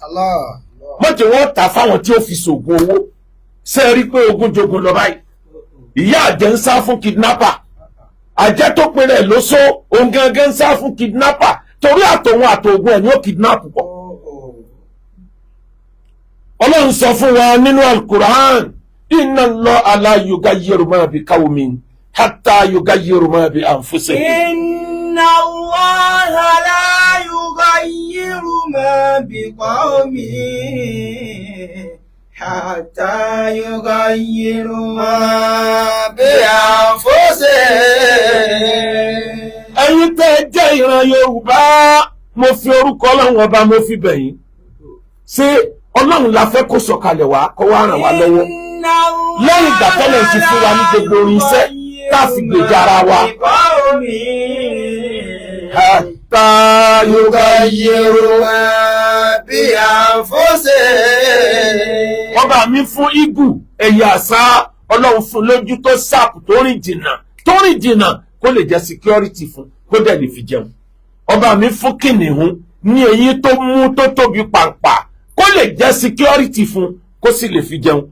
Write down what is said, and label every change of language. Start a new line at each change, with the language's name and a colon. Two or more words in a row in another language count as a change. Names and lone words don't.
Yoruba: Mọ̀jẹ̀ wọ́n tà fáwọn tí ó fi ṣògùn owó. Ṣé ẹ rí pé ogun jogun lọ báyìí? Ìyá àjẹ́ ń sá fún kidnapper. Àjẹ́ tó pinnu ẹ̀ ló só òun gangan ń sá fún kidnapper torí àtòun àtògùn ẹ̀ ni ó kidnap pọ̀. Ọlọ́run sọ fún wa nínú
Arabic: Al-Qur'an إن الله لا يغير ما بقوم حتى يغيروا ما بأنفسهم. إن الله لا يغير ما بقوم حتى يغيروا ما بأنفسهم.
Yoruba: Ẹ̀yin tẹ́ jẹ́ ìran Yorùbá mo fi orúkọ Ọlọ́run ọba mo fi bẹ̀ yín. Ṣé Ọlọ́run la fẹ́ kó sọ̀kalẹ̀ wá kó wá ràn wá lọ́wọ́ lẹ́yìn ìgbà tọ́lẹ̀ ti fún wa ní gbogbo orin iṣẹ́ tá a fi gbèjà ara wa.
Arabic: حتى يغيروا ما بأنفسهم.
Yoruba: Wọ́n bá mi fún igù ẹ̀yà àṣà Ọlọ́run fún lójú tó sàpù tó rìn jìnnà kó lè jẹ́ security fún kó dẹ̀ lè fi jẹun. Ọba mi fún kìnìún ní eyín tó mú tó tóbi pàǹpà kó lè jẹ́ security fún kó sì lè fi jẹun.